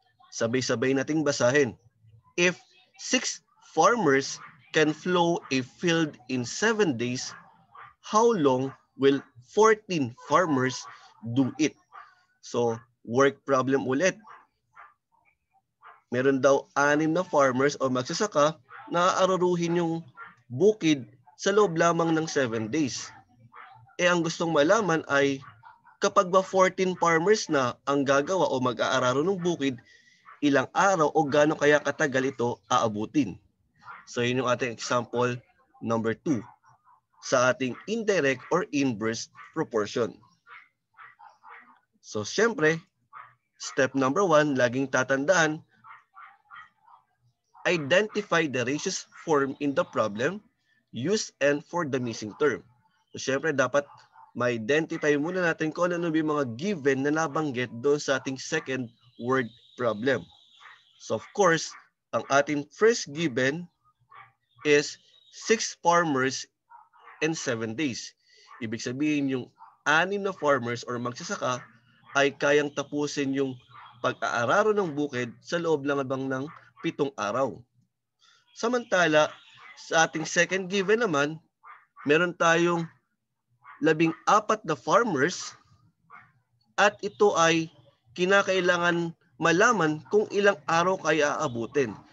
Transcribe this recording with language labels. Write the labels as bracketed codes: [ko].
[tl] Sabay-sabay nating basahin. [en] If 6 farmers can plow a field in 7 days, how long will 14 farmers do it? [tl] So, work problem ulit. Meron daw 6 na farmers o magsasaka na aaruruhin yung bukid sa loob lamang ng 7 days. Ang gustong malaman ay kapag ba 14 farmers na ang gagawa o mag-aararo ng bukid, ilang araw o gaano kaya katagal ito aabutin. So yun yung ating example number 2 sa ating indirect or inverse proportion. So syempre, [en] step number 1, [tl] laging tatandaan, [en] identify the ratios formed in the problem, use n for the missing term. [tl] So syempre, dapat ma-identify muna natin kung ano yung mga given na nabanggit doon sa ating second word problem. So of course, ang ating first given is 6 farmers and 7 days. Ibig sabihin yung 6 na farmers or magsasaka ay kayang tapusin yung pag-aararo ng bukid sa loob lang ng 7 araw. Samantala, sa ating second given naman, meron tayong 14 na farmers at ito ay kinakailangan malaman kung ilang araw kaya aabutin.